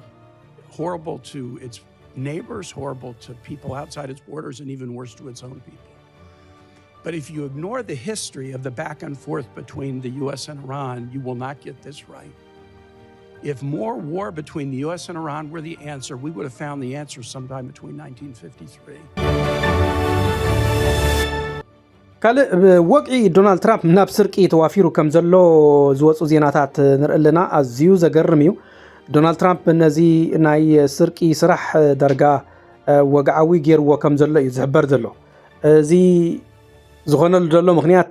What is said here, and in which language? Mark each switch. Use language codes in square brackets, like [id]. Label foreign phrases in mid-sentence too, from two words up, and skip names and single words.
[en] Horrible to its neighbors, horrible to people outside its borders, and even worse to its own people. But if you ignore the history of the back and forth between the U.S. and Iran, you will not get this right. If more war between the U.S. and Iran were the answer, we would have found the answer sometime between 1953. [ti] ካልእ ወቅዒ ዶናልድ ትራምፕ ናብ ስርቂ ተዋፊሩ ከም ዘሎ ዝወፁ ዜናታት ንርኢ ኣለና ኣዝዩ ዘገርም እዩ ዶናልድ ትራምፕ ነዚ ናይ ስርቂ ስራሕ ዳርጋ ወግዓዊ ገይርዎ ከም ዘሎ እዩ ዝሕበር ዘሎ እዚ ዝኾነሉ ዘሎ ምክንያት